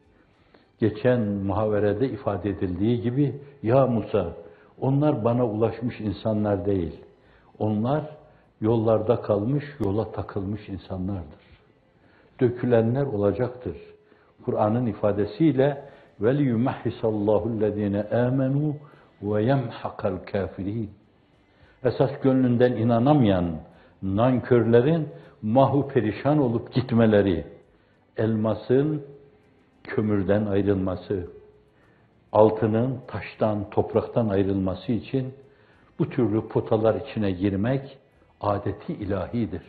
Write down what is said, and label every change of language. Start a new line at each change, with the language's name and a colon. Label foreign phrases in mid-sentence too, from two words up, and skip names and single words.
Turkish: Geçen muhaverede ifade edildiği gibi, ya Musa, onlar bana ulaşmış insanlar değil. Onlar yollarda kalmış, yola takılmış insanlardır. Dökülenler olacaktır. Kur'an'ın ifadesiyle
Arabic: وَلِيُمَحِّسَ اللّٰهُ الَّذ۪ينَ آمَنُوا وَيَمْحَقَ الْكَافِر۪ينَ
Turkish: Esas gönlünden inanamayan nankörlerin mahu perişan olup gitmeleri, elmasın kömürden ayrılması, altının taştan, topraktan ayrılması için bu türlü potalar içine girmek adeti ilahidir.